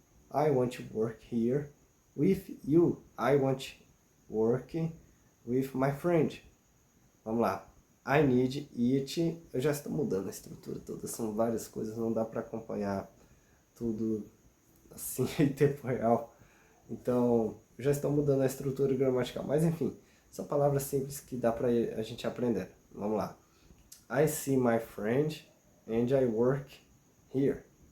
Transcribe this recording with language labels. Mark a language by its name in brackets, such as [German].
[English] I want to work here with you. I want to work with my friend. [Portuguese] Vamos lá. [English] I need it. [Portuguese] Eu já estou mudando a estrutura toda. São várias coisas. Não dá para acompanhar tudo assim em tempo real. Então, já estou mudando a estrutura gramatical. Mas enfim, são palavras simples que dá para a gente aprender. Vamos lá. [English] I see my friend and I work here.